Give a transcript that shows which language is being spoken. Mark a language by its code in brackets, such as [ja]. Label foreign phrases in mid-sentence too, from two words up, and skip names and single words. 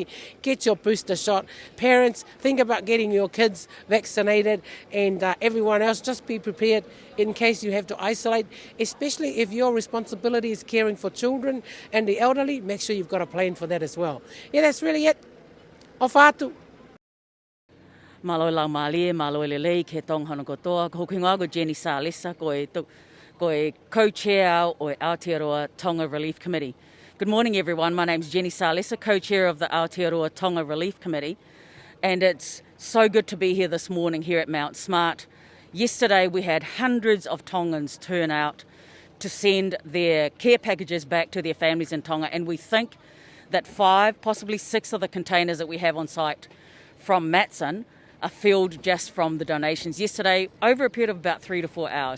[en] Get your booster shot. Parents, think about getting your kids vaccinated, and everyone else, just be prepared in case you have to isolate, especially if your responsibility is caring for children and the elderly. Make sure you've got a plan for that as well. Yeah, that's really it. [to] Ofatu. Malo lau malie, malo lelei, ke tong hana kotoa, ko kinga ko Jenny Salesa, ko co-chair o Aotearoa Tonga Relief Committee. [en] Good morning everyone, my name's Jenny Salesa, co-chair of the Aotearoa Tonga Relief Committee, and it's so good to be here this morning here at Mount Smart. Yesterday we had hundreds of Tongans turn out to send their care packages back to their families in Tonga, and we think that 5, possibly 6 of the containers that we have on site from Matson are filled just from the donations yesterday over a period of about 3 to 4 hours.